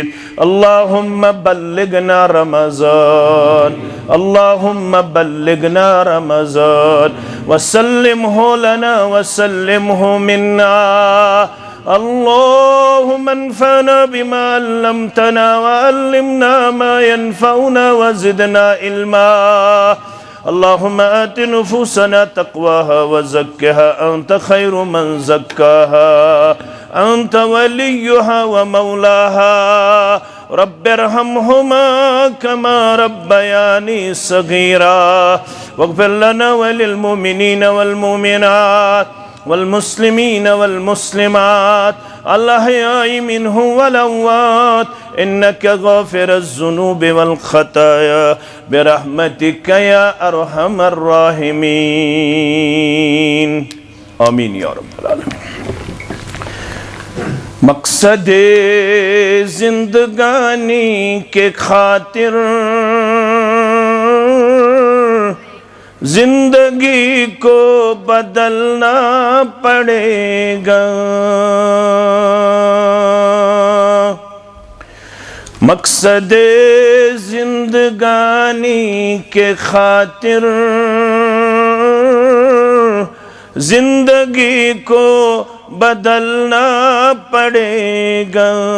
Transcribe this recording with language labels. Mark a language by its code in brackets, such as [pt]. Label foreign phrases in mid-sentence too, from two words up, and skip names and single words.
[ar] اللهم بلغنا رمضان، اللهم بلغنا رمضان وسلمه لنا وسلمه منا. اللهم انفعنا بما علمتنا وعلمنا ما ينفعنا وزدنا علما. اللهم آت نفوسنا تقواها وزكها أنت خير من زكاها أنت وليها ومولاها. رب ارحمهما كما ربياني صغيرا واغفر لنا وللمؤمنين والمؤمنات والمسلمين والمسلمات الأحياء منهم والأموات إنك غافر الذنوب والخطايا برحمتك يا أرحم الراحمين. آمين يا رب العالمين. [ur] مقصدِ زندگانی کے خاطر زندگی کو بدلنا پڑے گا. مقصدِ زندگانی کے خاطر زندگی کو بدلنا پڑے گا.